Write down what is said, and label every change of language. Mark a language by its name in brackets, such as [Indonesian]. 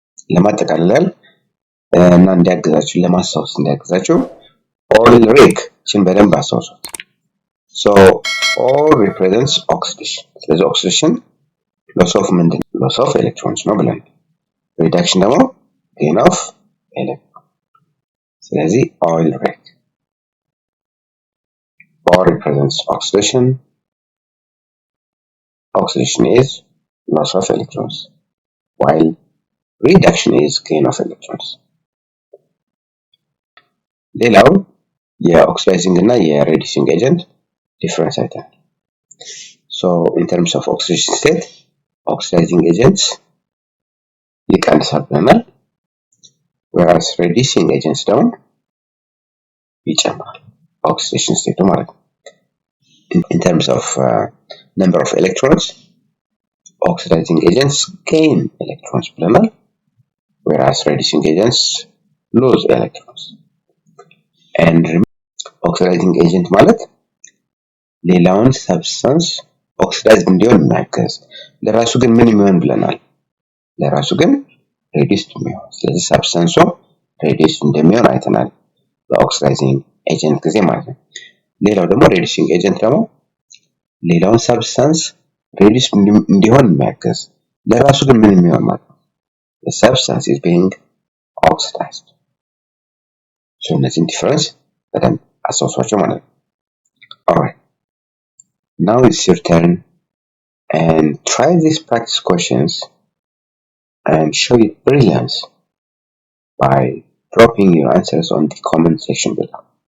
[Amharic] ለማጠቃለል እና እንዲያግዛችሁ ለማስታወስ እንዲያግዛችሁ ኦይል ሪግ ችን በደንብ አስታውሱት። ሶ ኦል ሪፕሬዘንትስ ኦክሲዴሽን። ስለዚህ ኦክሲዴሽን ሎስ ኦፍ ምንድን ነው? ሎስ ኦፍ ኤሌክትሮንስ ነው ብለን፣ ሪዳክሽን ደግሞ ጌን ኦፍ ኤሌክትሮን። ስለዚህ ኦይል ሪግ [English] all represents oxidation. Oxidation is loss of electrons, while reduction is gain of electrons. [Amharic] ሌላው የኦክሲዳይዚንግ እና የሬዲዩሲንግ ኤጀንት ዲፈረንስ አይተናል። [English] So in terms of oxidation state, oxidizing agents [Amharic] ይቀንሳል ብለናል፣ [English] whereas reducing agents [Amharic] ደግሞ ይጨምራል [English] oxidation state [Amharic] ማለት ነው። [English] In terms of number of electrons, oxidizing agents gain electrons ብለናል, whereas reducing agents lose electrons. [Amharic] And oxidizing agent ማለት ሌላውን ሰብስታንስ ኦክሲዳይዝ እንዲሆን የሚያግዝ ለራሱ ግን ምን የሚሆን ብለናል? ለራሱ ግን ሬዲዩስድ የሚሆን። ስለዚህ ሰብስታንሱ ሬዲዩስድ እንደሚሆን አይተናል በኦክሲዳይዚንግ ኤጀንት ጊዜ ማለት ነው። ሌላው ደግሞ ሬዲዩሲንግ ኤጀንት ደግሞ ሌላውን ሰብስታንስ ሬዲዩስ እንዲሆን የሚያግዝ ለራሱ ግን ምን የሚሆን ማለት ነው? [English] the substance is being oxidized. so [Amharic] እነዚህን ዲፈረንስ በደንብ አስታውሷቸው ማለት ነው። [English] alright, now it's your turn and try these practice questions and show your brilliance by dropping your answers on the comment section below.